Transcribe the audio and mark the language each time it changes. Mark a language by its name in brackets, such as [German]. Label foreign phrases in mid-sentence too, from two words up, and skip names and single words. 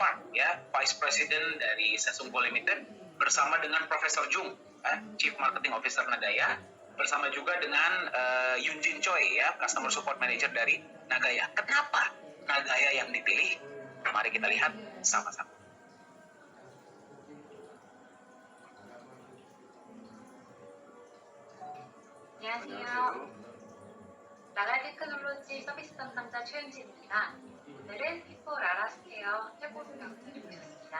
[Indonesian] Park ya, [English] Vice President [Indonesian] dari Sesungguh Limited bersama dengan Profesor Jung, [English] Chief Marketing Officer [Indonesian] Nagaya, bersama juga dengan Yun Jin Choi ya, [English] Customer Support Manager [Indonesian] dari Nagaya. Kenapa Nagaya yang dipilih? Mari kita lihat sama-sama. [Korean] 안녕하세요. 나라 테크놀로지 서비스 담당자 최은진입니다. 오늘은 히포 라라스퀘어 해보수 영상을 보셨습니다.